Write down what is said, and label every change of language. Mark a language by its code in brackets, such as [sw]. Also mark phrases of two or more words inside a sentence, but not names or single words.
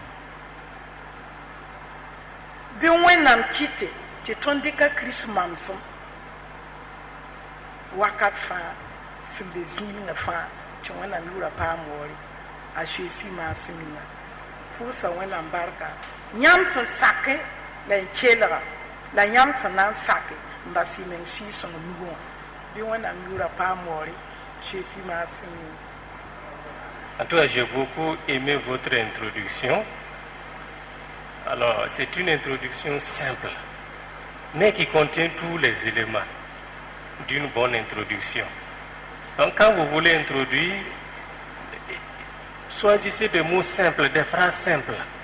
[mos] bɩ wẽnnaam kɩte tɩ tõnd dɩka kirist mamsem wakat fãa sẽn be zĩimngã fãa tɩ wẽnnaam yʋʋra paam waoore a zeesi maasem yĩnga pʋʋsa wẽnnaam barka yãmb sẽn sake la n kelga la yãmb sẽn na n sake n bas y meng sɩɩ-sõng nugẽ wã bɩ wẽnnaam yʋʋra paam waoore zeesi maasem yĩnga. [fr] En tout cas, j'ai beaucoup aimé votre introduction. Alors, c'est une introduction simple, mais qui contient tous les éléments d'une bonne introduction. Donc, quand vous voulez introduire, choisissez des mots simples, des phrases simples.